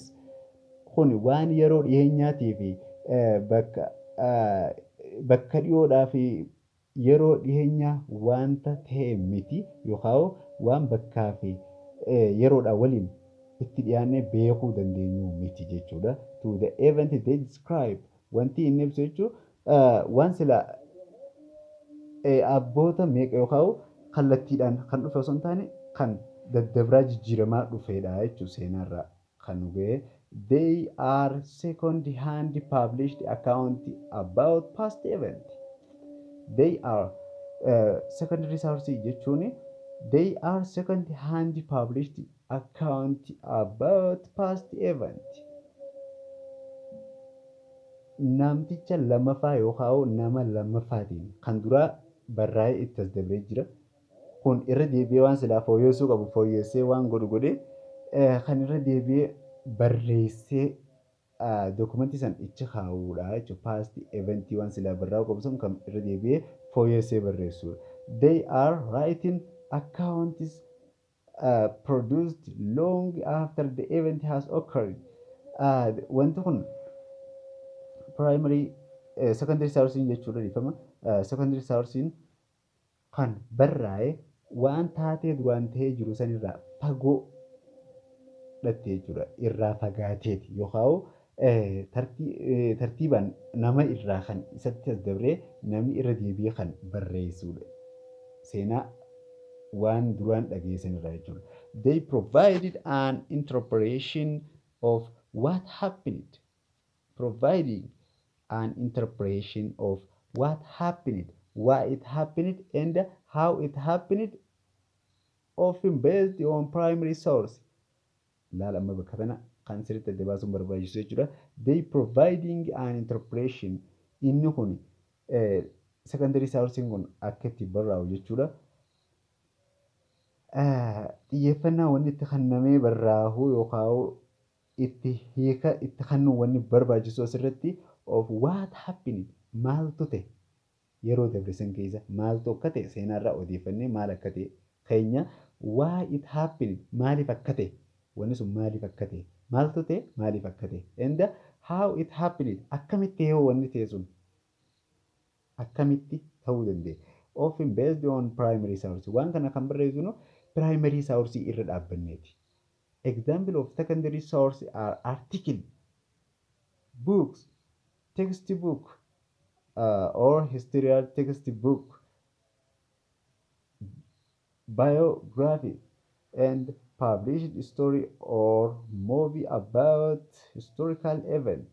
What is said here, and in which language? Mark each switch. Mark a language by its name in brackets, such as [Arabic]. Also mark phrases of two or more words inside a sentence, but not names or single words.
[Oromo] Kun waan yeroo dhiyeenyaatii fi bakka dhiyoodhaa fi yeroo dhiyeenyaa wanta ta'e miti yookaan waan bakkaa fi yeroodhaa waliin itti dhiyaannee beekuu dandeenyu miti jechuudha. [English] To the event they describe [Oromo] wanti inni ibsu jechuun waan sila abboota meeqa yookaan kallattiidhaan kan dhufe osoo hin taane kan daddabraa jijjiiramaa dhufedha jechuudha seenaarraa kan nu ga'e. [English] They are second-hand published account about past event. They are secondary source jechuun they are second-hand published account about past event. [Oromo] Namticha lamaffaa yookaan nama lamaffaatiin kan duraa barraa'ee itti as dabree jira. Kun irra deebi'ee waan silaa fooyyessuu qabu fooyyessee waan godhe kan irra deebi'ee barreessee dokumentii san ichi kaa'uudha jechuudha. [English] Past event [Oromo] waan silaa barraa'uu qabu sun kan irra deebi'ee fooyyessee barreessuudha. [English] They are writing accounts produced long after the event has occurred. [Oromo] Wanti kun [English] primary secondary source [Oromo] jechuudha dhiifama. [English] Secondary source [Oromo] kan barraa'e waan taatee duraan ta'ee jiru sanirraa fagoo dhattee jechuudha. Irraa fagaateeti yookaan tartiibaan nama irraa kan isatti as dabree namni irra deebi'ee kan barreessuudha. Seenaa waan duraan dhageessanirraa jechuudha. [English] They provided an interpretation of what happened. Providing an interpretation of what happened, why it happened, and how it happened, often based on primary source. [Oromo] Laala amma bakka kana kan sirriitti adda baasuun barbaachisu jechuudha. [English] They providing an interpretation [Oromo] inni kun [English] secondary source [Oromo] kun akka itti barraa'u jechuudha. Xiyyeeffannaa wanni itti kennamee barraa'u yookaan itti hiika itti kennu wanni barbaachisu asirratti [English] of what happened [Oromo] maaltu ta'e yeroo dabre san keessa maaltu akka ta'e seenaarraa odeeffannee maal akka ta'e keenya [English] why it happened [Oromo] maaliif akka ta'e wanni sun maaliif akka ta'e maaltu ta'e maaliif akka ta'e [English] and how it happened [Oromo] akkamitti yoo wanni ta'e sun akkamitti ta'uu danda'a. [English] Often based on primary source [Oromo] waan kana kan barreessinu [English] primary source [Oromo] irra dhaabbanneeti. [English] Example of secondary source are article, books, textbook, or historical textbook, biography, and published story or movie about historical event.